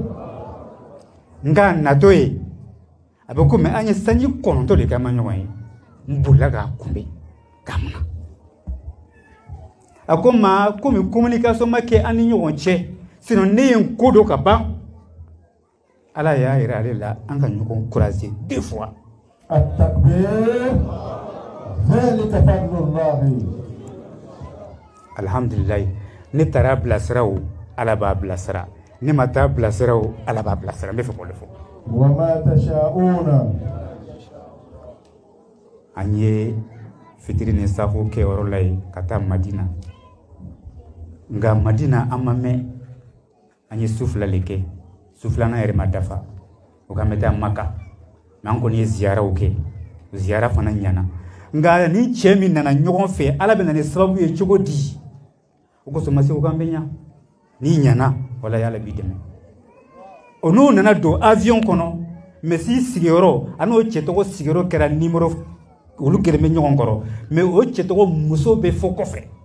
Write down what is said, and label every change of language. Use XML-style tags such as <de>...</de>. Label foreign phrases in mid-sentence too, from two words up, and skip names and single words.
<bm>nga nato ye a bɛ komi an ye sanji 9 de kɛ an ma ɲɔgɔn ye n bolila k'a kunbɛn k'a munna a ko ma komi communication ma kɛ an ni ɲɔgɔn cɛ sinon ne ye n ko dɔ ka ban ala y'a yira ale la an ka ɲɔgɔn</bm> <fr>courager 2 fois</fr> <ar>التكبير ذلك فضل الله</ar> <bm>alhamdulilahi ne taara bilasira o ala b'a bilasira ne ma taa bilasira o ala b'a bilasira n bɛ fɛ k'o de fɔ</bm> <ar>وما تشاءون</ar> <bm>an ye fitiri ni safo kɛ yɔrɔ la ye ka taa madina nka madina an ma mɛn an ye su 2 le kɛ su 2nan yɛrɛ ma dafa o k'an bɛ taa maka mɛ an kɔni ye ziyaraw kɛ ziyara fana ɲana nka ni cɛ min nana ɲɔgɔn fɛ ala bɛ na ni sababu ye cogo di o kosɔn ma se o k'an bɛ ɲa n'i ɲana wala y'ala b'i dɛmɛ o n'o nana don avion kɔnɔ mɛ si sigiyɔrɔ a n'o cɛ tɔgɔ sigiyɔrɔ kɛra numéro olu kelen bɛ ɲɔgɔn kɔrɔ mɛ o cɛ tɔgɔ muso bɛ fɔ kɔfɛ</bm>